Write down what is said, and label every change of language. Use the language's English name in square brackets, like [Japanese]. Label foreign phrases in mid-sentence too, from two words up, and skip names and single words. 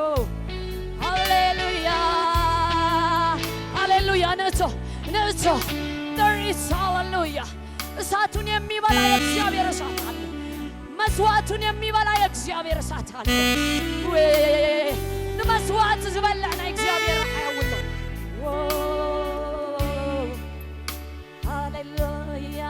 [English] Hallelujah. Hallelujah. Neto. There is hallelujah. [Amharic] እሳቱን የሚበላ የእግዚአብሔር እሳት አለ። መስዋዕቱን የሚበላ የእግዚአብሔር እሳት አለ። መስዋዕት ዝበላና እግዚአብሔር አይውል። Hallelujah.